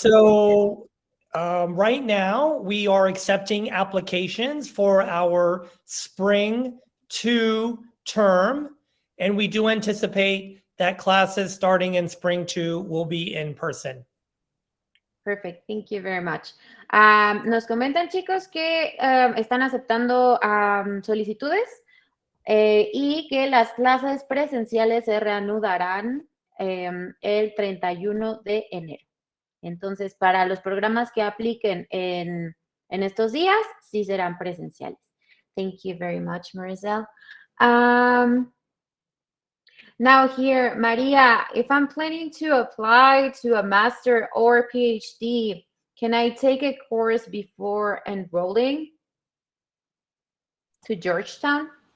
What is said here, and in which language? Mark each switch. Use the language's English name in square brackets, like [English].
[English] So right now we are accepting applications for our spring 2 term, and we do anticipate that classes starting in spring 2 will be in person. Perfect, thank you very much. [Spanish] Nos comentan, chicos, que están aceptando solicitudes y que las clases presenciales se reanudarán el 31 de enero. Entonces, para los programas que apliquen en estos días, sí serán presenciales. [English] Thank you very much, [Spanish] Maricel. [English] Now here, Maria, if I'm planning to apply to a master or PhD, can I take a course before enrolling to Georgetown?